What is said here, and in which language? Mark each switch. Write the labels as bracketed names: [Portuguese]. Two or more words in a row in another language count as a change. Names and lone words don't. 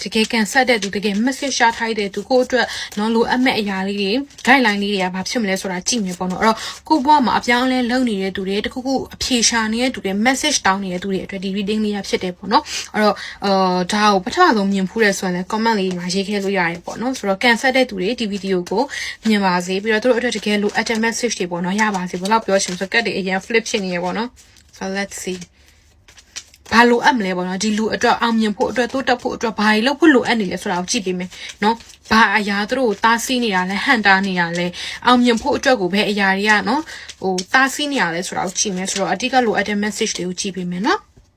[Burmese] ကယ်ကန်ဆက်တဲ့သူတကယ် message ရှာထားတဲ့သူကိုအတွက်နော်လိုအပ်မဲ့အရာလေးတွေ guideline လေးတွေကဘာဖြစ်မလဲဆိုတာကြည့်မယ်ပေါ့နော်အဲ့တော့ကိုဘွားမှာအပြောင်းလဲလုပ်နေတဲ့သူတွေတခုခုအဖြေ ရှာနေတဲ့သူတွေ message တောင်းနေတဲ့သူတွေအတွက်ဒီ reading လေးရဖြစ်တယ်ပေါ့နော်အဲ့တော့ဒါကိုပထမဆုံးမြင်ဖူးရဲဆိုရင်လည်း comment လေးမှာရေးခဲ့လို့ရတယ်ပေါ့နော်ဆိုတော့ cancel တဲ့သူတွေဒီဗီဒီယိုကိုမြင်ပါစေပြီးတော့သူတို့အတွက်တကယ်လိုအပ်တဲ့ message တွေပေါ့နော်ရပါစေဘယ်တော့ပြောချင်ဆိုကတ်တွေအရင် flip ဖြစ်နေရပေါ့နော် [English] so let's see [Burmese] ဘာလိုအပ်မလဲပေါ့နော်ဒီလူအတွက်အောင်မြင်ဖို့အတွက်တိုးတက်ဖို့အတွက်ဘာတွေလုပ်ဖို့လိုအပ်နေလဲဆိုတာကိုကြည့်ပေးမယ်နော်ဘာအရာသူတို့ကိုတားဆီးနေတာလဲဟန်တာနေတာလဲအောင်မြင်ဖို့အတွက်ကိုပဲအရာတွေကနော်တားဆီးနေတာလဲဆိုတာကိုကြည့်မယ်ဆိုတော့အတိတ်ကလိုအပ်တဲ့ message တွေကိုကြည့်ပေးမယ်နော်